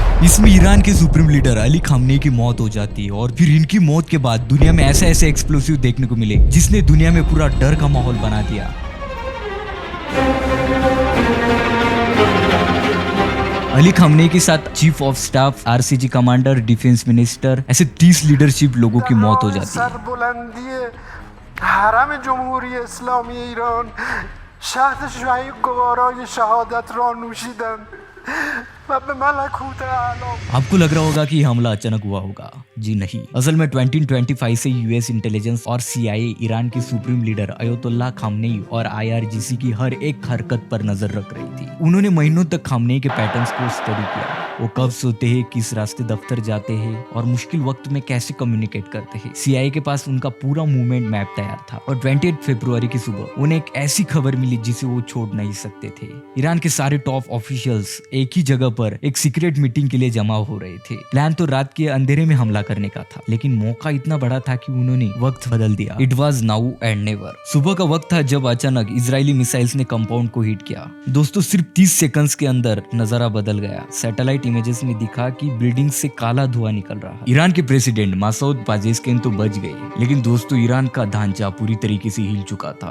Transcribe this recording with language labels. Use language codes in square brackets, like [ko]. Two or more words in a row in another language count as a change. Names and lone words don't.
[hi] इसमें ईरान के सुप्रीम लीडर अली खामनेई की मौत हो जाती है और फिर इनकी मौत के बाद दुनिया में ऐसे ऐसे एक्सप्लोसिव देखने को मिले जिसने दुनिया में पूरा डर का माहौल बना दिया। अली खामनेई के साथ [en] chief of staff, [hi] RCG कमांडर, [en] defence minister, [hi] ऐसे 30 लीडरशिप लोगों की मौत हो जाती है। [fa] حرم جمهوری اسلامی ایران شهد شهید گوارای شهادت را نوشیدند و به ملکوت اعلی. [hi] आपको लग रहा होगा कि हमला अचानक हुआ होगा। जी नहीं, असल में 2025 से [en] US intelligence [hi] और CIA ईरान के [en] supreme leader [hi] अयतुल्लाह खामनेई और IRGC की हर एक हरकत पर नजर रख रही थी। उन्होंने महीनों तक खामनेई के पैटर्न्स को स्टडी किया। वो कब सोते हैं, किस रास्ते दफ्तर जाते हैं और मुश्किल वक्त में कैसे कम्युनिकेट करते हैं। CIA के पास उनका पूरा [en] movement map [hi] तैयार था और 28 फरवरी की सुबह उन्हें एक ऐसी खबर मिली जिसे वो छोड़ नहीं सकते थे। ईरान के सारे [en] top officials [hi] एक ही जगह पर एक [en] secret meeting [hi] के लिए जमा हो रहे थे। प्लान तो रात के अंधेरे में हमला करने का था, लेकिन मौका इतना बड़ा था कि उन्होंने वक्त बदल दिया। [en] It was now and never. [hi] सुबह का वक्त था जब अचानक इजरायली मिसाइल्स ने कंपाउंड को हिट किया। दोस्तों, सिर्फ 30 सेकंड्स के अंदर नजारा बदल गया। [en] satellite images [hi] में दिखा कि बिल्डिंग से काला धुआं निकल रहा है। ईरान के प्रेसिडेंट मसूद पेजेश्कियान तो बच गए, लेकिन दोस्तों ईरान का ढांचा पूरी तरीके से हिल चुका था।